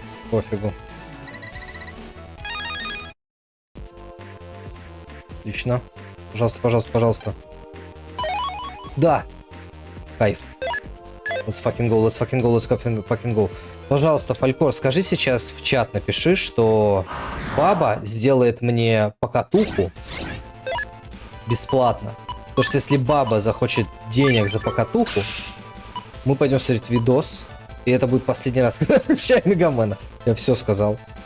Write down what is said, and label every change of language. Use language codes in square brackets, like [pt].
[ru] Пофигу. Отлично. Пожалуйста, пожалуйста, пожалуйста. Да. Кайф. [en] Let's fucking go, let's fucking go, let's fucking go. [ru] Пожалуйста, Фалькор, скажи сейчас в чат, напиши, что баба сделает мне покатуху бесплатно. Потому что если баба захочет денег за покатуху, мы пойдем смотреть видос. И это будет последний раз, когда включаем Мегамена. Я все сказал.